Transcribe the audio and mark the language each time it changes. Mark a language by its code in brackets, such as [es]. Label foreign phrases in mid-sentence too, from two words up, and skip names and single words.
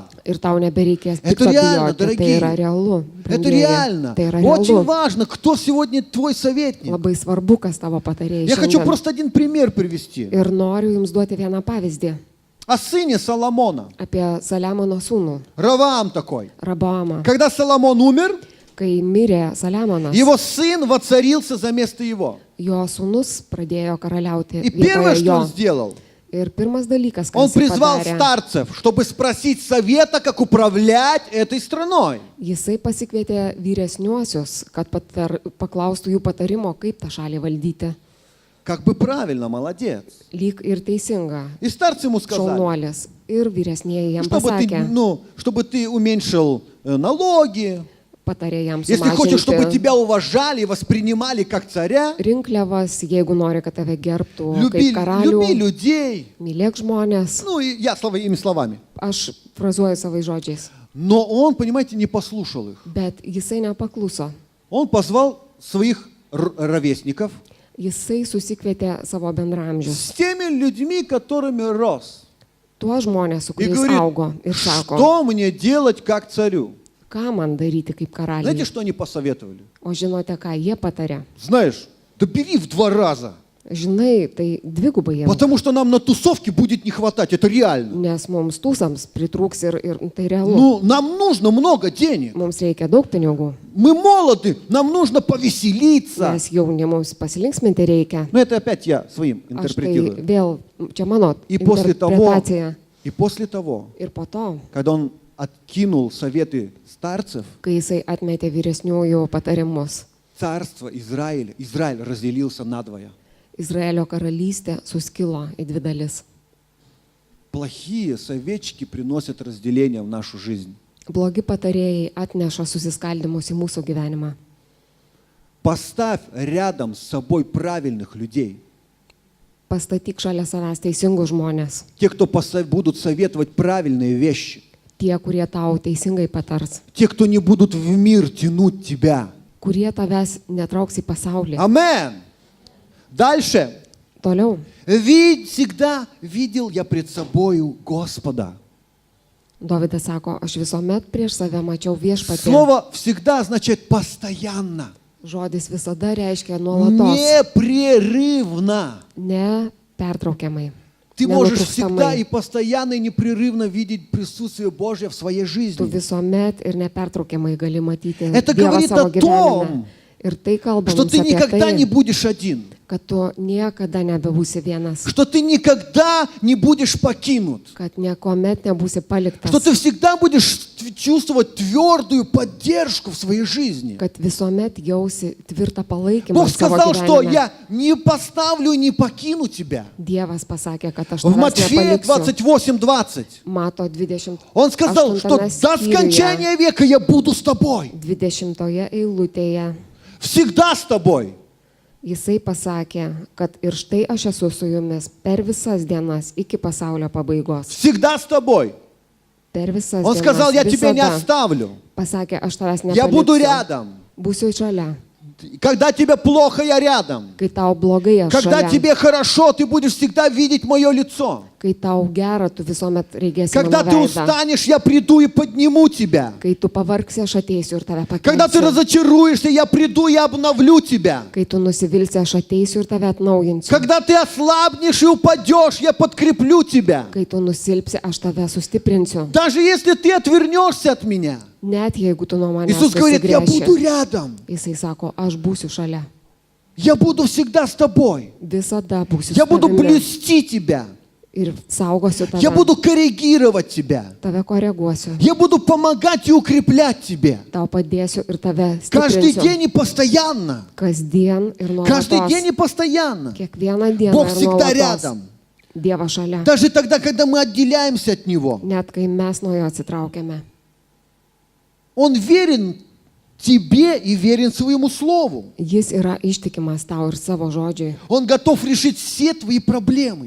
[lt] Ir tau nebereikės [ru] Это [lt] pikto [ru] реально, [lt] bijoti. Tai [ru] дорогие. [lt] yra realu. [ru] Это [lt] brangieji. [ru] реально. [lt] Tai yra [ru] Очень [lt] realu. [ru] важно, кто сегодня твой советник. [lt] Labai svarbu, kas tavo patarėjai. [ru] Я хочу [lt] šiandien. [ru] просто один пример привести. [lt] Ir noriu jums duoti vieną pavyzdį [ru] О сыне Соломона. [lt] apie Saliamono sūnų, [ru] Раваам такой. [lt] Raboamą. [ru] Когда Соломон умер, [lt] Kai mirė Saliamonas, [ru] его сын воцарился за место его. [lt] jo sūnus pradėjo karaliauti [ru] И первое, [lt] vietoje [ru] что он [lt] jo. [ru] сделал, [lt] Ir pirmas dalykas, ką [ru] он [lt] jis [ru] призвал [lt] padarė, [ru] старцев, чтобы спросить совета, как управлять этой страной. [lt] jisai pasikvietė vyresniuosius, kad paklaustų jų patarimo, kaip tą šalį valdyti. [ru] Как бы правильно, молодец. [lt] Lyg ir teisinga. [ru] И старцы ему сказали, [lt] Šaunuolis. Ir vyresnieji jam [ru] чтобы ты уменьшил налоги, [lt] patarė jam [ru] если хочешь, чтобы [lt] sumažinti [ru] тебя уважали и воспринимали как царя, [lt] rinkliavas, jeigu nori, kad tave gerbtų [ru] люби [lt] kaip karalių, [ru] людей. [lt] mylėk žmonės. [ru] Ну, и я своими словами. [lt] Aš frazuoju savai žodžiais. [ru] Но он, понимаете, не послушал их. [lt] Bet jisai nepakluso. [ru] Он позвал своих ровесников [lt] Jisai susikvietė savo bendramžius. [ru] с теми людьми, которыми рос. [lt] Tuos žmonės, su [ru] И [lt] kuriais [ru] говорит, [lt] augo. Ir sako, [ru] что мне делать как царю? [lt] ką man daryti kaip [ru] Знаете, [lt] karaliui. [ru] что они посоветовали? [lt] O žinote, ką jie patarė? [ru] Знаешь, да бери в 2 раза. [lt] Žinai, tai dvigubai jiems. [ru] Потому что нам на тусовке будет не хватать, это реально. [lt] Nes mums tūsams pritrūks ir tai realu. [ru] Ну, нам нужно много денег. [lt] Mums reikia daug pinigų. [ru] Мы молоды, нам нужно повеселиться. [lt] Nes jauni mums pasilinksminti reikia. [ru] Но это опять я своим [lt] Aš tai [ru] интерпретирую. [lt] vėl, čia mano [ru] И после [lt] interpretacija. [ru] того, [lt] Ir po to, [ru] когда он откинул советы старцев, [lt] kai jisai atmetė vyresniųjų patarimus, [ru] царство Израиль разделился надвое. [lt] Izraelio karalystė suskilo į dvi dalis. [ru] плохие советчики приносят разделение в нашу жизнь. [lt] Blogi patarėjai atneša susiskaldimus į mūsų gyvenimą. [ru] Поставь рядом с собой правильных людей. [lt] Pastatyk šalia savęs teisingus žmonės. [ru] Те, кто будут советовать правильные вещи. [lt] Tie, kurie tau teisingai patars. [ru] Те, кто не будут в мир тянуть тебя. [lt] Kurie tavęs netrauks į pasaulį. [ru] Амен. Дальше. [lt] Toliau. [ru] Всегда видел я пред собою Господа. [lt] Dovydas sako, aš visuomet prieš save mačiau viešpatį. [ru] Слово «всегда» означает постоянно. [lt] Žodis visada reiškia nuolatos. [ru] Непрерывно. [lt] Nepertraukiamai. [ru] Ты можешь всегда и [lt] Nenutrūkstamai. [ru] постоянно и непрерывно видеть присутствие Божье в своей [lt] Tu [ru] жизни. [lt] visuomet ir nepertraukiamai gali matyti [ru] Это [lt] Dievą [ru] говорит [lt] savo [ru] о [lt] gyvenime. [ru] том, [lt] Ir tai kalba [ru] что [lt] mums [ru] ты [lt] apie [ru] никогда не [lt] tai, [ru] будешь один, [lt] kad tu niekada nebebūsi vienas, [ru] что ты никогда не будешь покинут, [lt] kad niekuomet nebūsi paliktas, [ru] что ты всегда будешь чувствовать твердую поддержку в своей жизни. [lt] kad visuomet jausi tvirtą palaikymą [ru] Бог [lt] savo [ru] сказал, что [lt] gyvenime. [ru] я не поставлю и не покину тебя. [lt] Dievas pasakė, kad aš [ru] В [lt] tavęs [ru] Матфея [lt] nepaliksiu. [ru] 28:20. [lt] Mato 20. [ru] Он сказал, что до скончания века я буду с тобой. [lt] 20 eilutėje [ru] Всегда с тобой. [lt] jisai pasakė, kad ir štai aš esu su jumis per visas dienas iki pasaulio pabaigos. [ru] Всегда с тобой. [lt] Per visas [ru] Он сказал, я [lt] dienas. [ru] тебя не [lt] Visada. [ru] оставлю. [lt] Pasakė, aš tavęs [ru] Я буду [lt] nepaliksiu. [ru] рядом. [lt] Būsiu šalia. [ru] Когда тебе плохо, я рядом. [lt] Kai tau blogai, aš [ru] Когда [lt] šalia. [ru] тебе хорошо, ты будешь всегда видеть мое лицо. [lt] Kai tau gera, tu visuomet reikėsi [ru] Когда [lt] mano [ru] ты [lt] veidą. [ru] устанешь, я приду и подниму тебя. [lt] Kai tu pavargsi, aš ateisiu ir tave [ru] Когда ты [lt] pakelsiu. [ru] разочаруешься, я приду и обновлю тебя. [lt] Kai tu nusivilsi, aš ateisiu ir tave atnaujinsiu. [ru] Когда ты ослабнешь и упадешь, я подкреплю тебя. [lt] Kai tu nusilpsi, aš tave sustiprinsiu. [ru] Даже если ты отвернешься от меня, [lt] Net jeigu tu nuo manęs [ru] Иисус говорит, я буду [lt] susigręši. [ru] рядом. [lt] Jisai sako, aš būsiu šalia. [ru] Я буду всегда с тобой. [lt] Visada būsiu [ru] Я [lt] su [ru] буду [lt] tavimi. [ru] блюсти тебя. [lt] Ir saugosiu [ru] Я [lt] tave. [ru] буду коррегировать тебя. [lt] Tave koreguosiu. [ru] Я буду помогать и укреплять тебе. [lt] Tau padėsiu ir tave [ru] Каждый [lt] stiprinsiu. [ru] день и постоянно. [lt] Kasdien ir [ru] Каждый [lt] nuolatos. [ru] день и постоянно. [lt] Kiekvieną dieną [ru] Бог [lt] ir [ru] всегда [lt] nuolatos. [ru] рядом. [lt] Dievas šalia. [ru] Даже тогда, когда мы отделяемся от Него. [lt] Net kai mes nuo jo atsitraukiame. [ru] Он верен тебе и верен своему Слову. [lt] Jis yra ištikimas tau ir savo žodžiui. [ru] Он готов решить все твои проблемы.